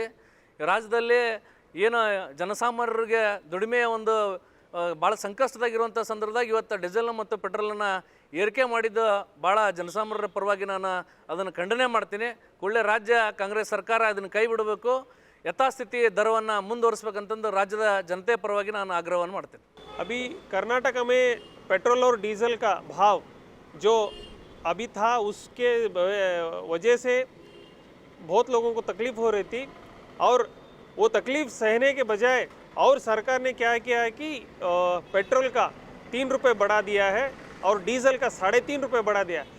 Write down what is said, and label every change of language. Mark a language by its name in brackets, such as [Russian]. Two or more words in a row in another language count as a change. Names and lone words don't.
[Kannada] ರಾಜ್ಯದಲ್ಲಿ ಏನು ಜನಸಾಮಾನ್ಯರಿಗೆ ದುಡಿಮೆಯ ಒಂದು ಭಾಳ ಸಂಕಷ್ಟದಾಗಿರುವಂಥ ಸಂದರ್ಭದಾಗ ಇವತ್ತು ಡೀಸೆಲ್ ಮತ್ತು ಪೆಟ್ರೋಲನ್ನು ಏರಿಕೆ ಮಾಡಿದ್ದು ಭಾಳ ಜನಸಾಮಾನ್ಯರ ಪರವಾಗಿ ನಾನು ಅದನ್ನು ಖಂಡನೆ ಮಾಡ್ತೀನಿ. ಕೂಡಲೇ ರಾಜ್ಯ ಕಾಂಗ್ರೆಸ್ ಸರ್ಕಾರ ಅದನ್ನು ಕೈ ಬಿಡಬೇಕು, ಯಥಾಸ್ಥಿತಿ ದರವನ್ನು ಮುಂದುವರಿಸಬೇಕಂತಂದು ರಾಜ್ಯದ ಜನತೆ ಪರವಾಗಿ ನಾನು ಆಗ್ರಹವನ್ನು ಮಾಡ್ತೀನಿ. [Hindi] अभी कर्नाटक में पेट्रोल और डीजल का भाव जो अभी था उसके वजह से बहुत लोगों को तकलीफ़ हो रही थी और वो तकलीफ़ सहने के बजाय और सरकार ने क्या किया है कि पेट्रोल का 3 रुपये बढ़ा दिया है और डीजल का 3.5 रुपये बढ़ा दिया है।